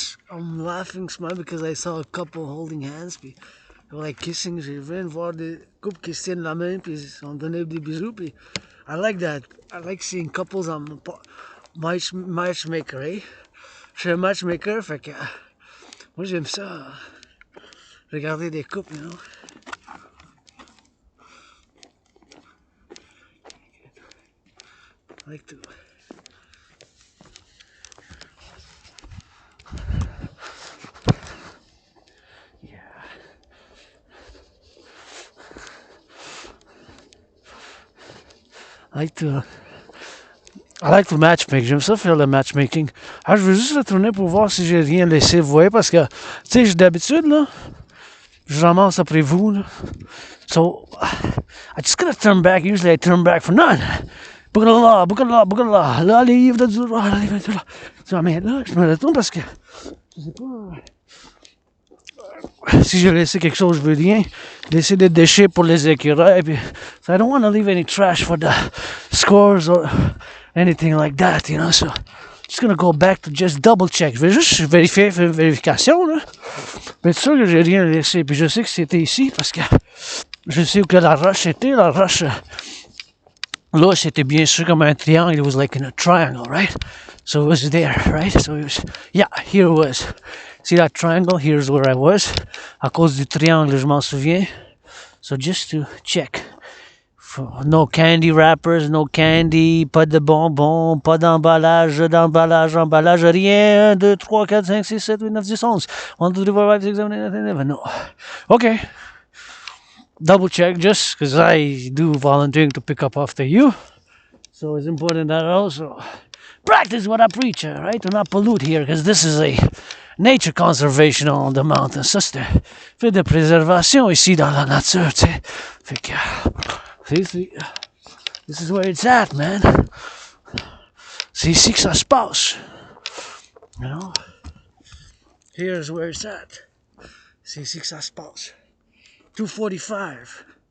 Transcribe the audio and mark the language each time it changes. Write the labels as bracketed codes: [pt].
[en] I'm laughing, smile because I saw a couple holding hands, puis they were like kissing. [fr] J'ai vu voir des couples qui se tiennent la main, puis ils ont donné des bisous, puis [en] I like that. I like seeing couples. I'm a matchmaker, eh? [fr] Je suis un matchmaker, fait que moi j'aime ça. Regarder des couples, [en] you know. I like to. I like to matchmake. [fr] J'aime ça faire le matchmaking. Ah, je veux juste retourner pour voir si j'ai rien laissé, vous voyez, parce que, tu sais, d'habitude, là, je ramasse après vous, là. [en] So, I just gotta turn back. Usually I turn back for none. Boucala. [fr] Là, livre du roi, livre du roi. Mais là, je me retourne parce que, je sais pas. Si j'ai laissé quelque chose, je veux rien laisser des déchets pour les écureuils. [en] Puis, so I don't want to leave any trash for the scores or anything like that, you know. So just gonna go back to just double check. [fr] Je vais juste vérifier, faire une vérification, là. Mais c'est sûr que j'ai rien laissé. Puis je sais que c'était ici parce que je sais où que la roche était. La roche, là, c'était bien sûr comme un triangle. [en] It was like in a triangle, right? So it was there, right? So it was, yeah, here it was. See that triangle? Here's where I was. [fr] À cause du triangle, je m'en souviens. [en] So just to check. No candy wrappers, no candy, [fr] pas de bonbons, pas d'emballage, emballage, rien. [en] 1, 2, 3, 4, 5, 6, 7, 8, 9, 10, 11. 1, 2, 3, 4, 5, 6, 7, 8, 9, 10, 11. No. Okay. Double check just because I do volunteering to pick up after you. So it's important that I also practice what I preach, right? To not pollute here because this is a nature conservation on the mountain. [fr] Ça, c'est un fait de préservation ici dans la nature, tu sais. Fait que, [en] see, this is where it's at, man. [fr] C'est ici que ça se passe. [en] You know? Here's where it's at. [fr] C'est ici que ça se passe. 2:45.